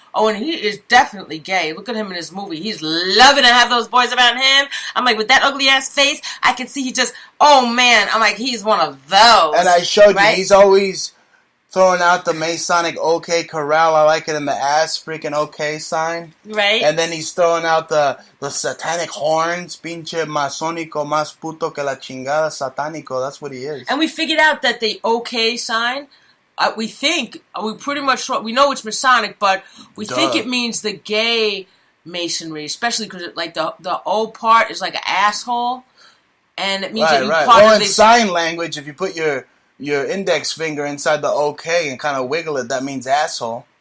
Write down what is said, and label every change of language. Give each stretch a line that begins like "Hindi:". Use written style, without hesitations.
English: Oh, and he is definitely gay. Look at him in this movie. He's loving to have those boys around him. I'm like, with that ugly-ass face, I can see he just, oh, man. I'm like, he's one of those. And I showed you, he's always throwing out the Masonic OK Corral. I like it in the ass freaking OK sign. Right. And then he's throwing out the satanic horns.
Spanish: Pinche masónico, más puto que la chingada satánico.
English: That's what he is. And we figured out that the OK sign, we pretty much, we know it's Masonic, but we think it means the gay masonry, especially because like the O part is like an asshole. And it means that you part well, of in sign language, if you put your index finger inside the OK and kind of wiggle it, that means asshole.